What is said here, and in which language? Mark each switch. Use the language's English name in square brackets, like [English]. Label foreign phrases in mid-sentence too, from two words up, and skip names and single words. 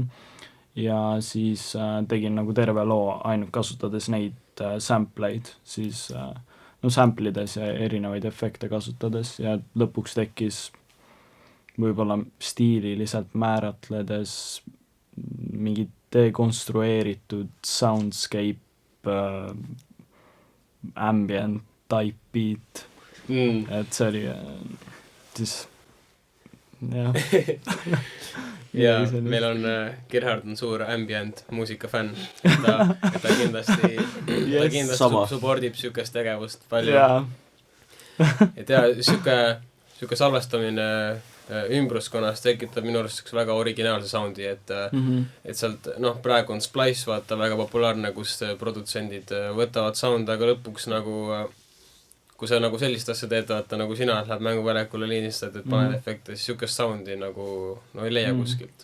[Estonian] Ja siis tegin nagu terve loo ainult kasutades neid sampleid, siis samplides ja erinevaid efekte kasutades ja lõpuks tekkis võib-olla stiililiselt määratledes mingi dekonstrueeritud [English] soundscape ambient type beat. [Estonian] Et see oli siis jah. Ja meil on Gerhard on suur ambient muusika fänn, ta kindlasti supportib sükest tegevust palju. Et süke salvestamine ümbruskonnas tekitab minu arust väga originaalse soundi, et sealt, praegu on Splice, vaata, väga populaarne, kus produtsendid võtavad sound, aga lõpuks kui sa sellist asja teed, vaata, nagu sina läheb mänguväljakule liinistad, et paned efekte, siis sükest soundi ei leia kuskilt.